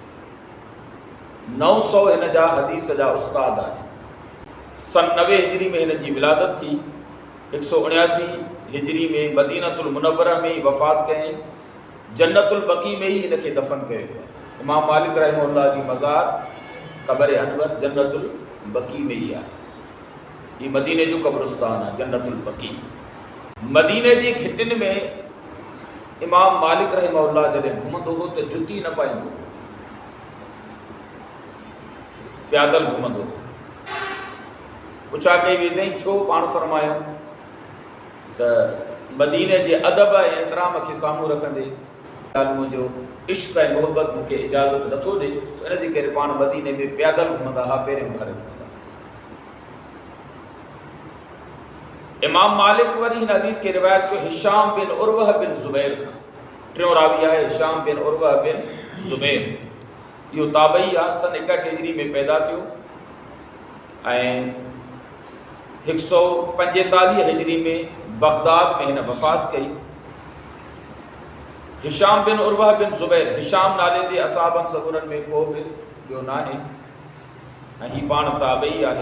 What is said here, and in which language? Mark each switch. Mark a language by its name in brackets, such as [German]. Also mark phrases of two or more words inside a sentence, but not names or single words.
[Sindhi] 900 हिन जा हदीस जा उस्ताद आहिनि। सन 90 हिजरी में हिन जी विलादत थी। 179 हिजरी में मदीनतुल मुनव्वरा में ही वफ़ात कयईं। जन्नतुल बकी में ही हिनखे दफ़न कयो वियो। इमाम मालिक रहमहुल्लाह जी मज़ार क़ब्र अनवर जन्नतुल बकी में ही है। ये मदीने जो कब्रिस्तान है जन्नतुल बकी। मदीने जी घिटिन में इमाम मालिक रहमहुल्लाह जॾहिं घुमंदो हो तो जुती न पाईंदो हो, पैदल घुमंदो हो। पुछा कई वेझई छो? पाण फरमायो त मदीने जे अदब ऐं एहतराम खे साम्हूं रखंदे मुंहिंजो इश्क ऐं मोहब्बत मूंखे इजाज़त नथो ॾे, इन जे करे पाण मदीने में पैदल घुमंदा हुआ, पहिरियों घर घुमंदा। इमाम मालिक वरी हिन हदीस के रिवायत को हिशाम बिन उर्वा बिन ज़ुबैर का। टियों रावी है हिशाम बिन उर्वा बिन ज़ुबैर, इहो ताबई आहे, सन 61 हिजरी में पैदा थियो ऐं 145 हिजरी में बगदाद में हिन वफ़ात कई। हिशाम बिन उर्वा बिन ज़ुबैर, हिशाम नाले ते असाबनि सगुरनि में को बि ॿियो न आहे ऐं हीउ पाण ताबई आहे।